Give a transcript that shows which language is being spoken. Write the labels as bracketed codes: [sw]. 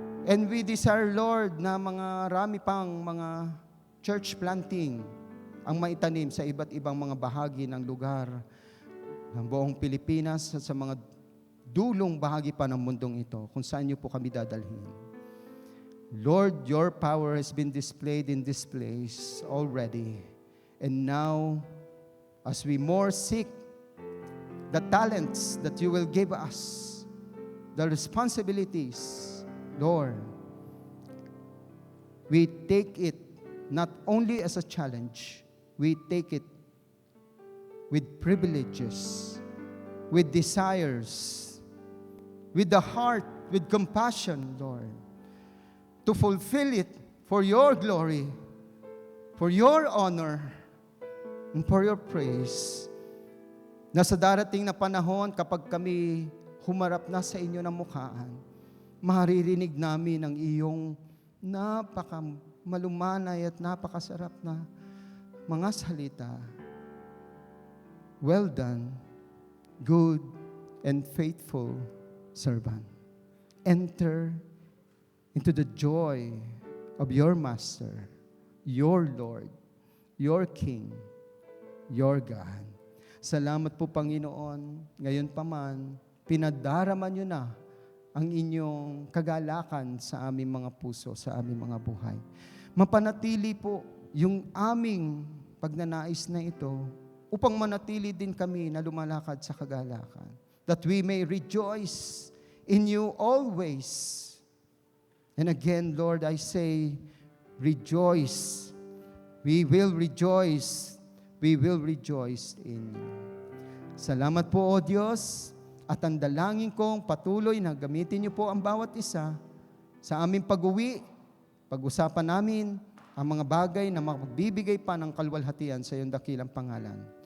[en] And we desire, Lord, [tl] na marami pang mga church planting ang maitanim sa iba't ibang mga bahagi ng lugar ng buong Pilipinas at sa mga dulong bahagi pa ng mundong ito, kung saan niyo po kami dadalhin. [en] Lord, your power has been displayed in this place already. And now, as we more seek the talents that you will give us, the responsibilities, Lord, we take it not only as a challenge, we take it with privileges, with desires, with the heart, with compassion, Lord, to fulfill it for your glory, for your honor, and for your praise. [tl] Na sa darating na panahon, kapag kami humarap na sa inyo ng mukhaan, maririnig namin ang iyong napaka-malumanay at napakasarap na mga salita. [en] Well done, good and faithful servant. Enter into the joy of your Master, your Lord, your King, your God. [tl] Salamat po, Panginoon. Ngayon pa man, pinadarama niyo na ang inyong kagalakan sa aming mga puso, sa aming mga buhay. Mapanatili po yung aming pagnanais na ito upang manatili din kami na lumalakad sa kagalakan. [en] That we may rejoice in you always. And again, Lord, I say, rejoice. We will rejoice. We will rejoice in you. [tl] Salamat po, O Diyos, at ang dalangin kong patuloy na gamitin niyo po ang bawat isa sa aming pag-uwi. Pag-usapan namin ang mga bagay na magbibigay pa ng kaluwalhatian sa iyong dakilang pangalan.